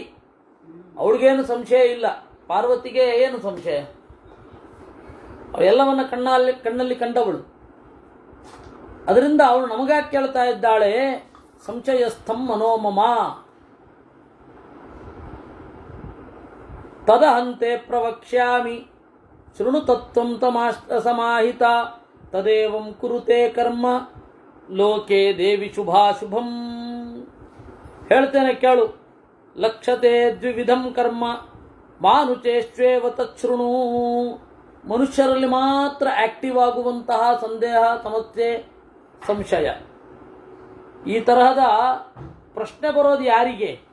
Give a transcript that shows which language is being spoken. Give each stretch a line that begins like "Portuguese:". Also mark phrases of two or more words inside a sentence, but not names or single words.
Kannada: ಅವಳಿಗೇನು ಸಂಶಯ ಇಲ್ಲ, ಪಾರ್ವತಿಗೆ ಏನು ಸಂಶಯ? ಅವೆಲ್ಲವನ್ನ ಕಣ್ಣಲ್ಲಿ ಕಂಡವಳು. ಅದರಿಂದ ಅವಳು ನಮಗಾಗಿ ಕೇಳ್ತಾ ಇದ್ದಾಳೆ.
Sanskrit: ಸಂಶಯಸ್ಥಂ ಮನೋಮಮ ತದಹಂತೆ ಪ್ರವಕ್ಷ್ಯಾಮಿ ಶೃಣು ತತ್ವಂ ಸಮಾಹಿತ ತದೇವಂ ಕುರುತೆ ಕರ್ಮ ಲೋಕೆ ದೇವಿ ಶುಭಾಶುಭಂ.
Kannada: ಹೇಳ್ತೇನೆ ಕೇಳು.
Sanskrit: ಲಕ್ಷತೆ ದ್ವಿವಿಧಂ ಕರ್ಮ ಮಾನುಚೇಶ್ವೇವ ತಚ್ಛೃಣು.
Kannada: ಮನುಷ್ಯರಲ್ಲಿ ಮಾತ್ರ ಆಕ್ಟಿವ್ ಆಗುವಂತಹ ಸಂದೇಹ, ಸಮಸ್ಯೆ, ಸಂಶಯ, ಈ ತರಹದ ಪ್ರಶ್ನೆ ಬರೋದು ಯಾರಿಗೆ?